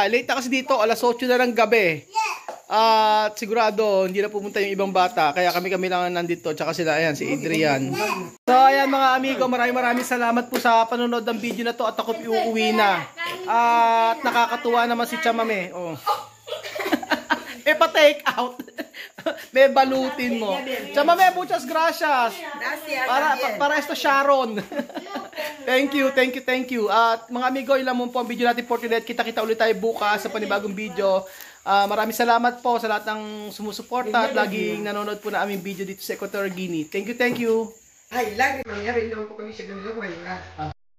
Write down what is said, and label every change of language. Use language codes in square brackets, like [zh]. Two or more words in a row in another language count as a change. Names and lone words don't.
[tl] Late na kasi dito, alas 8 na ng gabi. At sigurado hindi na pumunta yung ibang bata, kaya kami lang nandito, tsaka sila, ayan, si Adrian. So ayan mga amigo, maraming salamat po sa panonood ng video na to at ako uuwi na. At nakakatuwa naman si Chamame. Oh. May pa-take out. May balutin mo. [es] Chamame, muchas gracias. Para esto Sharon. [en] Thank you. [tl] At mga amigo, ilan mo po ang video natin [en] for today. [tl] Kita-kita ulit tayo bukas sa panibagong video. Maraming salamat po sa lahat ng sumusuporta at laging nanonood po na aming video dito sa Equatorial Guinea. [en] Thank you. [es] Ay, lágrimas, ya venía un poco de